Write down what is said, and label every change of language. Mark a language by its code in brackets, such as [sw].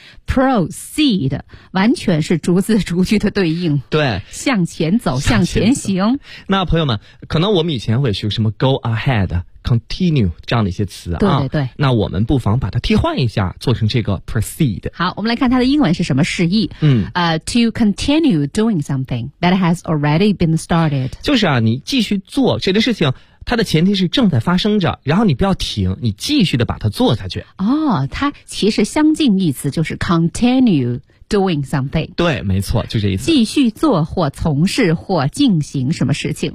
[zh] proceed 完全是逐字逐句的对应，对，向前走，向前行。那朋友们，可能我们以前会学什么 [en] go ahead continue [zh] 这样的一些词啊。对对对。那我们不妨把它替换一下，做成这个 proceed。好，我们来看它的英文是什么释义。 [en] To continue doing something that has already been started。 [zh] 就是啊，你继续做这件事情。它的前提是正在发生着，然后你不要停，你继续的把它做下去。哦，它其实相近意思就是 [en] continue doing something。 [zh] 对，没错，就这意思。继续做或从事或进行什么事情。